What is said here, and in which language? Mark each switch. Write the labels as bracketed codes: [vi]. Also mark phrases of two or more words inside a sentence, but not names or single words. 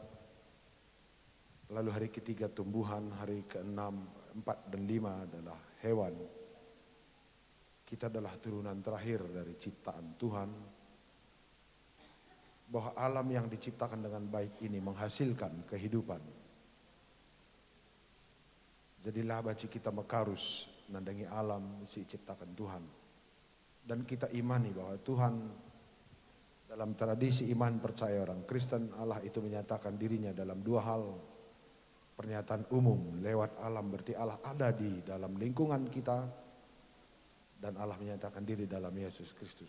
[id] Lalu hari ketiga tumbuhan, hari keenam, 4 dan 5 adalah hewan. Kita adalah turunan terakhir dari ciptaan Tuhan. Bahwa alam yang diciptakan dengan baik ini menghasilkan kehidupan. [btx] Jadilah baci kita mekarus nandangi alam si ciptakan Tuhan. [id] Dan kita imani bahwa Tuhan dalam tradisi iman percaya orang Kristen, Allah itu menyatakan dirinya dalam dua hal. Pernyataan umum lewat alam berarti Allah ada di dalam lingkungan kita dan Allah menyatakan diri dalam Yesus Kristus.